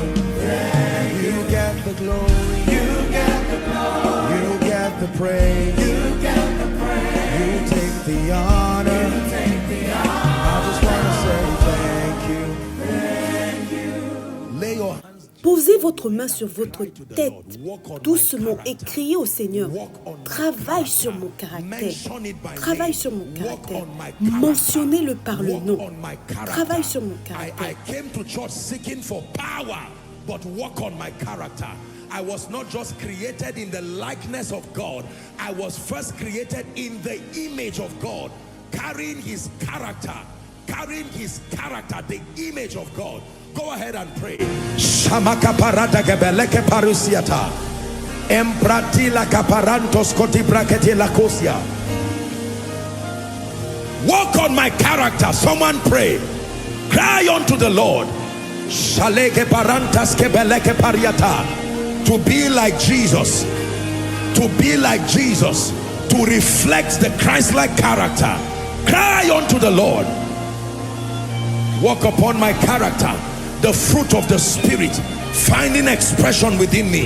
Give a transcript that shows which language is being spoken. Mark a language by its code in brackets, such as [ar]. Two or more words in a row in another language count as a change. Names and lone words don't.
[en] Thank you. You get the glory. You get the glory. You get the praise. You get the praise. You take the honor. You take the honor. I just want to say thank you. Thank you. Lay your hands. [fr] Posez votre main sur votre tête doucement et criez au Seigneur. Travaille sur mon caractère. Travaille sur mon caractère. Mentionnez-le par le nom. Travaille sur mon caractère. [en] I came to church seeking for power, but work on my character. I was not just created in the likeness of God. I was first created in the image of God, carrying his character, the image of God. Go ahead and pray. Shamaka parata gebeleke parusiata. Empratila kaparantos koti brakete lakosia. Work on my character. Someone pray. Cry unto the Lord. Shaleke parantas kebeleke pariata. To be like Jesus. To be like Jesus. To reflect the Christ-like character. Cry unto the Lord. Work upon my character. The fruit of the Spirit finding expression within me.